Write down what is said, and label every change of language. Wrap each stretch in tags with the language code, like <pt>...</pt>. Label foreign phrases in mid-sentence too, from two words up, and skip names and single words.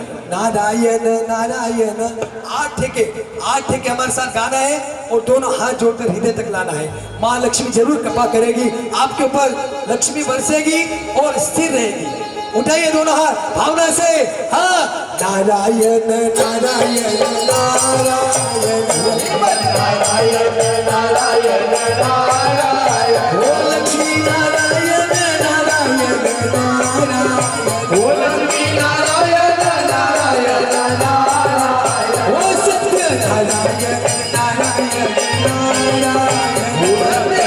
<hi>नारायण नारायण, आठ ठेके हमारे साथ गाना है और दोनों हाथ जोड़कर हृदय तक लाना है। माँ लक्ष्मी जरूर कृपा करेगी, आपके ऊपर लक्ष्मी बरसेगी और स्थिर रहेगी। उठाइए दोनों हाथ भावना से, हाँ। नारायण नारायण नारायण, नारायण नारायण नारायण, ओ लक्ष्मी नारायण नारायण नारायण, ओ लक्ष्मी नारायण नारायण नारायण, ओ सत्य नारायण नारायण नारायण, ओ सत्य</hi>